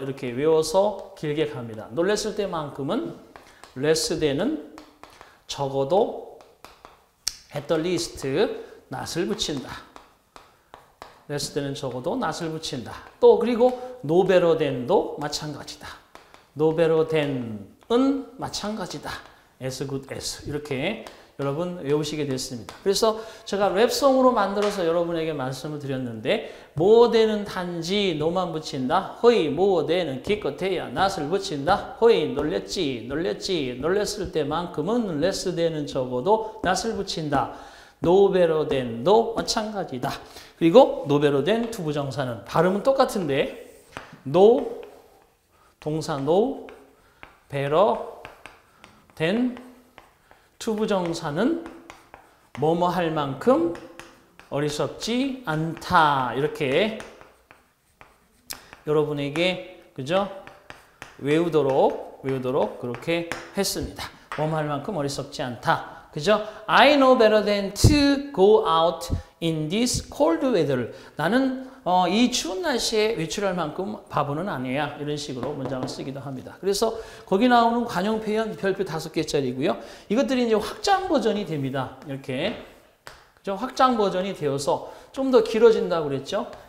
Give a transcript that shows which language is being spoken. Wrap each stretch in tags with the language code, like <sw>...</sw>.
<ko>이렇게 외워서 길게 갑니다. 놀랬을 때만큼은 less than은 적어도</ko> <en>at the least not</en> <ko>을 붙인다. less than은 적어도 not을 붙인다. 또 그리고 no better than도 마찬가지다. no better than은 마찬가지다.</ko> <en>as good as</en> <ko>이렇게 여러분 외우시게 됐습니다. 그래서 제가 랩송으로 만들어서 여러분에게 말씀을 드렸는데 more than은 단지 no만 붙인다. 허이 more than은 기껏해야 not을 붙인다. 허이 놀랬을 때만큼은 less than은 적어도 not을 붙인다. no better than도 마찬가지다. 그리고</ko> <en>no better than</en> <ko>투부정사는 발음은 똑같은데 no 동사 no better than 투부정사는 뭐뭐 할 만큼 어리석지 않다. 이렇게 여러분에게, 그죠? 외우도록 외우도록 그렇게 했습니다. 뭐뭐 할 만큼 어리석지 않다. 그죠?</ko> <en>I know better than to go out in this cold weather.</en> <ko>나는 이 추운 날씨에 외출할 만큼 바보는 아니야. 이런 식으로 문장을 쓰기도 합니다. 그래서 거기 나오는 관용 표현 별표 5개짜리고요. 이것들이 이제 확장 버전이 됩니다. 이렇게. 그죠? 확장 버전이 되어서 좀 더 길어진다고 그랬죠?</ko>